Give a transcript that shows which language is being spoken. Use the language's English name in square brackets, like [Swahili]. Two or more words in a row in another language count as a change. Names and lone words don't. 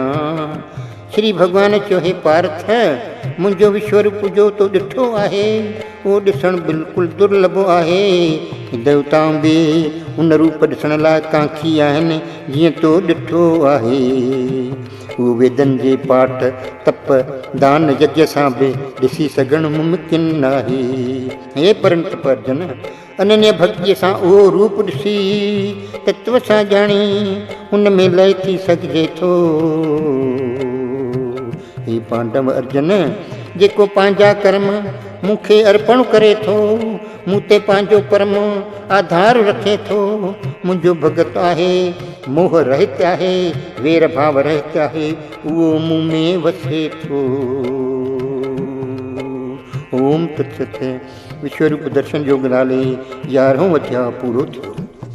[Sindhi] श्री भॻवान चयो, हे पार्थ, मुंहिंजो विश्वरूप जो तो ॾिठो आहे, उहो ॾिसणु बिल्कुलु दुर्लभ आहे। देवताऊं बि उन रूप ॾिसण लाइ कांखी आहिनि, जीअं तो ॾिठो आहे। उहो वेदनि जे पाठ, तप, दान, यज्ञ सां बि ॾिसी सघणु मुमकिन न आहे। हे परंतप अर्जन, अनन्य भक्तीअ सां उहो रूप ॾिसी तत्व सां ॼाणी उन में लय थी सघिजे थो। हे पांडव अर्जन, जेको पंहिंजा कर्म मूंखे अर्पण करे थो, मूं ते पंहिंजो परम आधार रखे थो, मुंहिंजो भगत आहे, मोह रहित आहे, वेर भाव रहित आहे, उहो मूं में वसे थो। [Sanskrit] ओम तत्सत। [Sindhi] विश्वरूप दर्शन योग नाले 11हों अध्याय पूरो थियो।